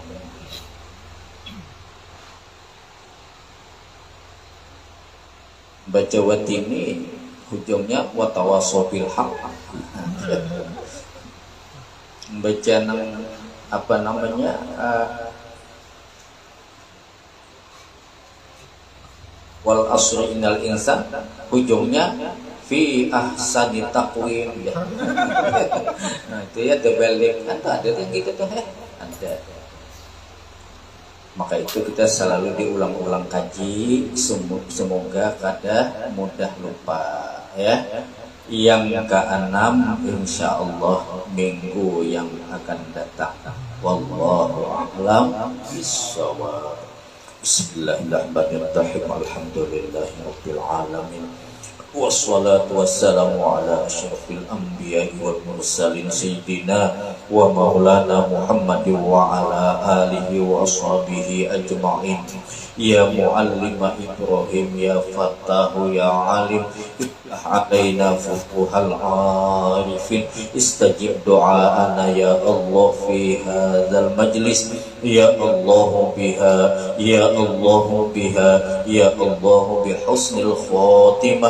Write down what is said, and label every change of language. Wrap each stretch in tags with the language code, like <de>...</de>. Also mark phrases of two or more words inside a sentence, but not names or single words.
<id>Baca watini ujungnya</id> <ar>وتواصوا بالحق.</ar> <id>Baca apa namanya</id> <ar>والعصر إن الإنسان,</ar> <id>ujungnya</id> <ar>في أحسن تقويم</ar> <id>ya. Nah itu ya terbalik, ada yang gitu tuh ada.</id> <bjn>Maka itu kita selalu diulang-ulang kaji, semoga kada mudah lupa ya.</bjn> <id>Yang keenam</id> <ar>إن شاء الله</ar> <id>minggu yang akan datang.</id> <ar>والله أعلم بالصواب. بسم الله الرحمن الرحيم. الحمد لله رب العالمين. والصلاة والسلام على أشرف الأنبياء والمرسلين سيدنا ومولانا محمد وعلى آله وأصحابه أجمعين. يا معلم إبراهيم، يا فتاح، يا عليم، افتح علينا فتوح العارفين، استجب دعاءنا يا الله في هذا المجلس. يا الله بها، يا الله بها، يا الله بحسن الخاتمة.</ar>